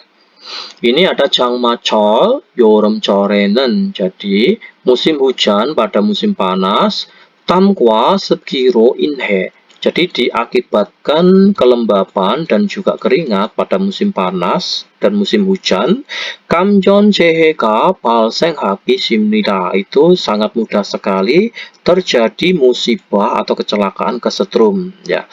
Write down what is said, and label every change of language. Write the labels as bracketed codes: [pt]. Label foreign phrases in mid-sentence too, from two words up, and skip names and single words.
[id] Ini ada [ko] 장마철, 여름철에는, [id] jadi musim hujan pada musim panas, [ko] 땀과 습기로 인해, [id] Jadi diakibatkan kelembapan dan juga keringat pada musim panas dan musim hujan, [ko] 감전 재해가 발생하기 쉽습니다, [id] itu sangat mudah sekali terjadi musibah atau kecelakaan kesetrum ya.